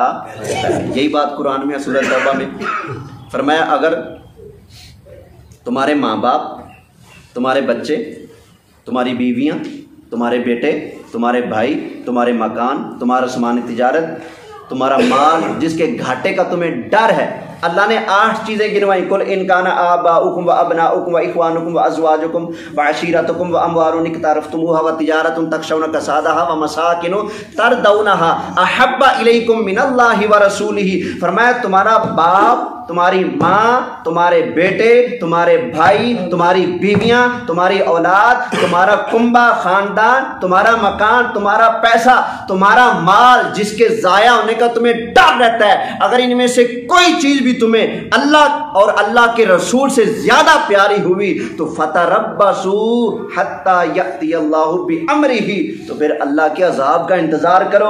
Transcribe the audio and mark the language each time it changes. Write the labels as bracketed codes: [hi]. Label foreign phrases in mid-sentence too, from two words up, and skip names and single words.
[ur] یہی بات قرآن میں سورہ توبہ میں فرمایا اگر تمہارے ماں باپ، تمہارے بچے، تمہاری بیویاں، تمہارے بیٹے، تمہارے بھائی، تمہارے مکان، تمہارا سامان تجارت، تمہارا مال جس کے گھاٹے کا تمہیں ڈر ہے. اللہ نے 8 چیزیں گنوائیں. [ar] قل ان کان آباؤکم و ابناؤکم و اخوانکم و ازواجکم و عشیرتکم و اموال اقترفتموها و تجارت تخشون کسادها و مساکن ترضونها احب الیکم من اللہ و رسولہ. [ur] فرمایا تمہارا باپ، تمہاری ماں، تمہارے بیٹے، تمہارے بھائی، تمہاری بیویاں، تمہاری اولاد، تمہارا کنبہ خاندان، تمہارا مکان، تمہارا پیسہ، تمہارا مال جس کے ضائع ہونے کا تمہیں ڈر رہتا ہے، اگر ان میں سے کوئی چیز بھی تمہیں اللہ اور اللہ کے رسول سے زیادہ پیاری ہوئی تو [ar] فتربصوا حتی یأتی اللہ بامرہ، [ur] تو پھر اللہ کے عذاب کا انتظار کرو.